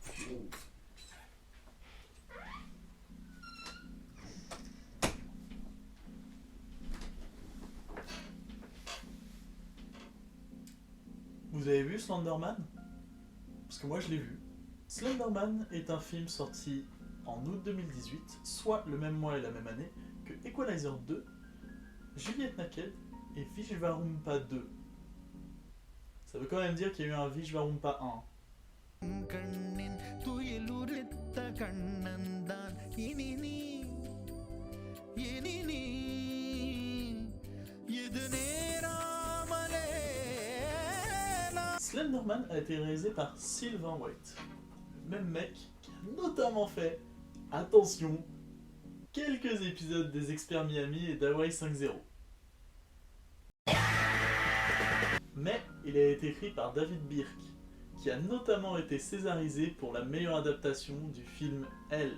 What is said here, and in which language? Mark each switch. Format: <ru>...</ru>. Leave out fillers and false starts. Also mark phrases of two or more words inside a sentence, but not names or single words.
<fr>Vous avez vu Slenderman? Parce que moi je l'ai vu. Slenderman est un film sorti en août 2018, soit le même mois et la même année que Equalizer 2, Juliette Naked et Vishvarumpa 2. Ça veut quand même dire qu'il y a eu un Vishvarumpa 1.</fr> <ta>கண்ணின் துயிலுரித்த கண்ணன்தான் இனி நீ இனி நீ இது நேராமலே</ta> <fr>Slenderman a été réalisé par Sylvain White, le même mec qui a notamment fait, attention, quelques épisodes des Experts Miami et d'Hawaii 5.0. Mais il a été écrit par David Birk, qui a notamment été césarisé pour la meilleure adaptation du film Elle.</fr>